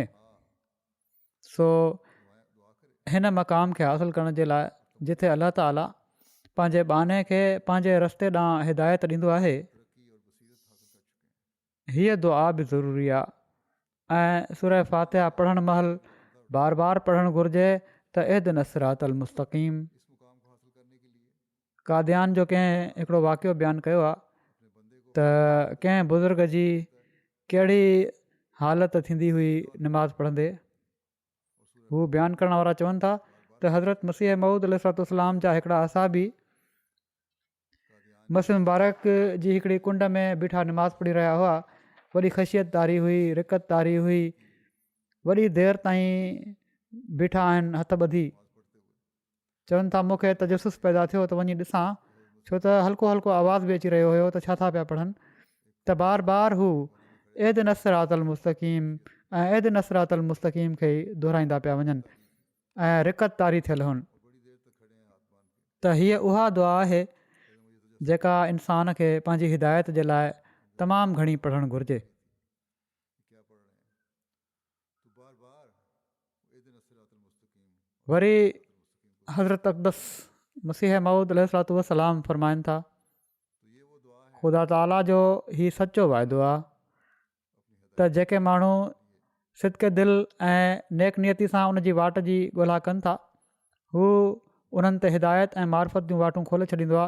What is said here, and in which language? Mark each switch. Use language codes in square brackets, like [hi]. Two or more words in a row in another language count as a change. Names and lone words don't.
[sd] सो हिन मक़ाम खे हासिलु करण जे लाइ जिथे अलाह ताला पंहिंजे बाने खे पंहिंजे रस्ते ॾांहुं हिदायत ॾींदो आहे, हीअ दुआ बि ज़रूरी आहे। ऐं सूरह फ़ातिहा पढ़णु महिल बार बार पढ़णु घुरिजे त [ar] اهدنا الصراط المستقيم. [sd] कादियान जो कंहिं हिकिड़ो वाक़ियो बयानु कयो आहे त कंहिं बुज़ुर्ग जी कहिड़ी हालत थींदी हुई निमाज़ पढ़ंदे। हू बयानु करण वारा चवनि था त हज़रत मसीह मऊद अलैहिस्सलाम जा हिकिड़ा असाबी मसीह मुबारक जी हिकिड़ी कुंड में बीठा निमाज़ पढ़ी रहिया हुआ। वॾी ख़शियत तारी हुई, रिकत तारी हुई, वॾी देरि ताईं बीठा आहिनि हथ ॿधी। चवनि था मूंखे तजसुस पैदा थियो त वञी ॾिसां, छो त हल्को हल्को आवाज़ बि अची रहियो हुयो त छा था पिया पढ़नि। त बार बार हू [ar] اهدنا الصراط المستقيم [sd] ऐं [ar] اهدنا الصراط المستقيم [sd] खे ई दुहिराईंदा पिया वञनि ऐं रिकत तारी थियल हुअनि। त हीअ उहा दुआ आहे जेका इंसान खे पंहिंजी हिदायत जे लाइ तमामु घणी पढ़णु घुरिजे। वरी हज़रत अक़दस मसीह मऊद अलैहिस्सलाम फरमाइनि था, ख़ुदा ताला जो हीउ सचो वाइदो आहे त जेके माण्हू सिदके दिलि ऐं नेक नियती सां उन जी वाट जी ॻोल्हा कनि था, हू उन्हनि ते हिदायत ऐं मार्फत जूं वाटूं खोले छॾींदो आहे।